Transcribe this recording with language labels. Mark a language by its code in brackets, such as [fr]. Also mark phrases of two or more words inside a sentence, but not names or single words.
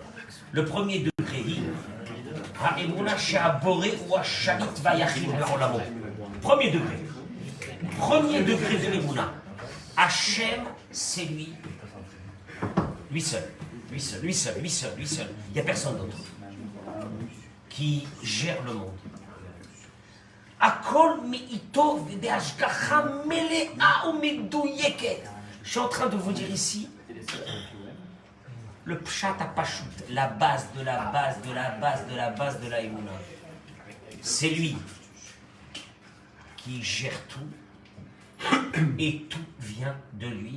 [fr] Le premier degré, [he] אמונה שהבורא הוא שליט ויחיד בעולמו. [fr] Premier degré. Premier degré de l'Emouna. Hachem, c'est lui. Lui seul. Lui seul, lui seul, lui seul, lui seul. Il n'y a personne d'autre qui gère le monde. [he] הכל מאתו ובהשגחה מלאה ו מדויקת. [fr] Je suis en train de vous dire ici le [he] פשט הפשוט, [fr] la base de la base de la base de la base de la Emouna. C'est lui qui gère tout et tout vient de lui.